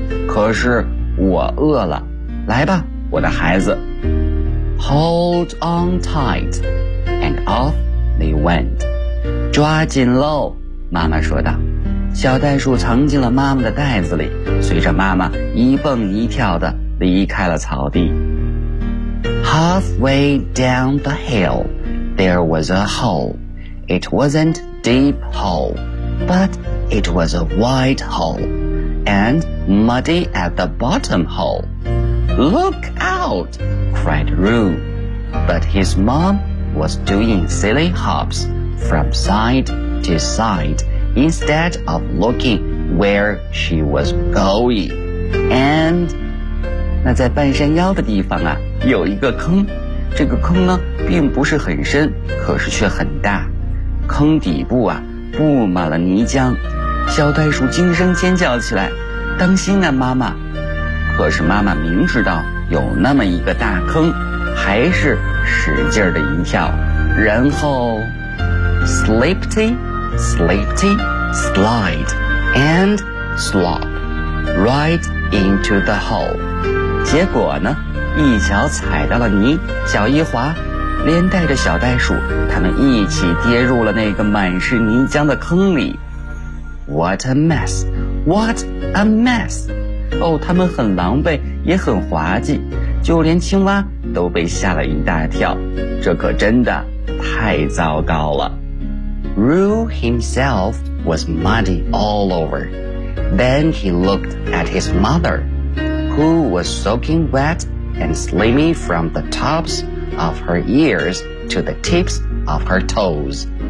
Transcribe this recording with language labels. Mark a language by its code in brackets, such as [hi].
[zh] 可是我饿了，来吧，我的孩子。 [en] Hold on tight, and off they went. [zh] 抓紧喽，妈妈说道。小袋鼠藏进了妈妈的袋子里，随着妈妈一蹦一跳地离开了草地。 [en] Halfway down the hill, there was a hole. It wasn't deep hole, but it was a wide hole, and muddy at the bottom hole. Look out, cried Roo. But his mom was doing silly hops from side to side instead of looking where she was going. [zh] And 那在半山腰的地方啊，有一个坑，这个坑呢并不是很深，可是却很大，坑底部啊布满了泥浆。小袋鼠惊声尖叫起来，当心啊妈妈。可是妈妈明知道有那么一个大坑，还是使劲的一跳，然后 [en] slippity slippity slide and slop right into the hole。 [zh] 结果呢，一脚踩到了泥，脚一滑，连带着小袋鼠他们一起跌入了那个满是泥浆的坑里。 [en] What a mess, what a mess. [zh] 哦，他们很狼狈也很滑稽，就连青蛙都被吓了一大跳，这可真的太糟糕了。 [en] Roo himself was muddy all over. Then he looked at his mother, who was soaking wet and slimy from the topsof her ears to the tips of her toes.